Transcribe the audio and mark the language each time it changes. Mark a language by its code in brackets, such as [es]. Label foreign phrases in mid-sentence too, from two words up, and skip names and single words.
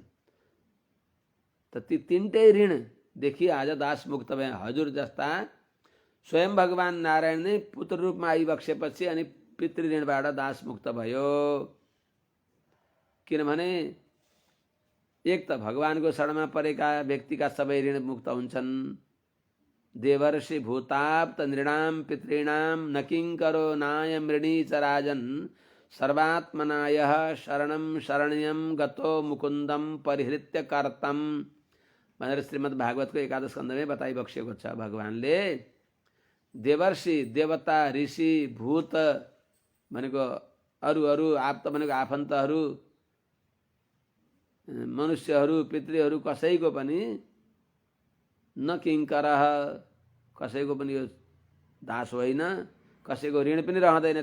[ne] त ती तीनटै ऋणदेखि आज दास मुक्त भए। हजुर जस्ता स्वयं भगवान नारायण नै पुत्र रूपमा आइबक्सेपछि अनि पितृऋणबाट दास मुक्त भयो। किनभने एक त भगवानको शरणमा परेका व्यक्तिका सबै ऋण मुक्त हुन्छन्। [sa] देवर्षि भूताप्त नृणाम पितॄणाम न किङ्करो नायम ऋणी च राजन् सर्वात्मनाय शरणं शरण्यं गतो मुकुन्दम परिहृत्य कर्तम [ne] भनेर श्रीमद् भागवतको 11 स्कन्धमै बताइबक्सेको छ। भगवानले देवर्षि देवता, ऋषि, भूत भनेको अरू आप्त भनेको आफन्तहरू, मनुष्यहरू, पितृहरू कसैको पनि [sa] न किङ्करः [ne] कसैको पनि यो दास होइन, कसैको ऋण पनि रहँदैन।